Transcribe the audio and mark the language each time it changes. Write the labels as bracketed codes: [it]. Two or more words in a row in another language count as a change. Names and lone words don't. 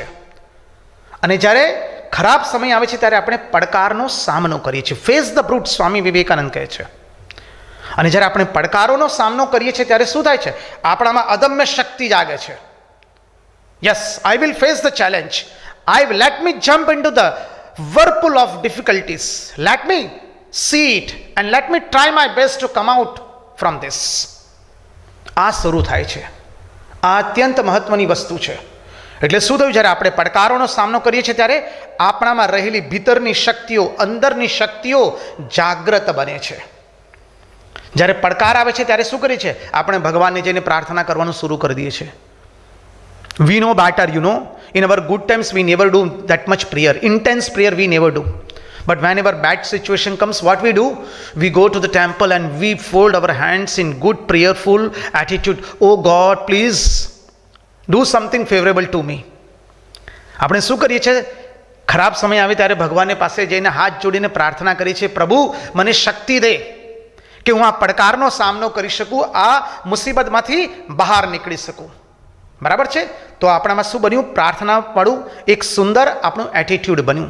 [gu] અને જ્યારે ખરાબ સમય આવે છે ત્યારે આપણે પડકારનો સામનો કરીએ છીએ. [en] face the brute, [gu] સ્વામી વિવેકાનંદ કહે છે. અને જ્યારે આપણે પડકારોનો સામનો કરીએ છીએ ત્યારે શું થાય છે? આપણામાં અદમ્ય શક્તિ જાગે છે. [en] Yes, I will face the challenge, let me jump into the whirlpool of difficulties, let me see it and let me try my best to come out from this. [gu] આ શરૂ થાય છે. આ અત્યંત મહત્વની વસ્તુ છે. એટલે શું થયું, જ્યારે આપણે પડકારોનો સામનો કરીએ છીએ ત્યારે આપણામાં રહેલી ભીતરની શક્તિઓ, અંદરની શક્તિઓ જાગૃત બને છે. જ્યારે પડકાર આવે છે ત્યારે શું કરીએ છીએ, આપણે ભગવાનને જઈને પ્રાર્થના કરવાનું શરૂ કરી દઈએ છીએ. [en] We know better, in our good times we never do that much prayer, intense prayer we never do. But whenever bad situation comes, what we do, we go to the temple and we fold our hands in good prayerful attitude. Oh God, please do something favorable to me. [gu] આપણે શું કરીએ છીએ, ખરાબ સમય આવે ત્યારે ભગવાનને પાસે જઈને હાથ જોડીને પ્રાર્થના કરીએ છીએ, પ્રભુ મને શક્તિ દે કે હું આ પડકારનો સામનો કરી શકું, આ મુસીબતમાંથી બહાર નીકળી શકું. બરાબર છે? તો આપણામાં શું બન્યું, પ્રાર્થનાવાળું એક સુંદર આપણું એટીટ્યૂડ બન્યું.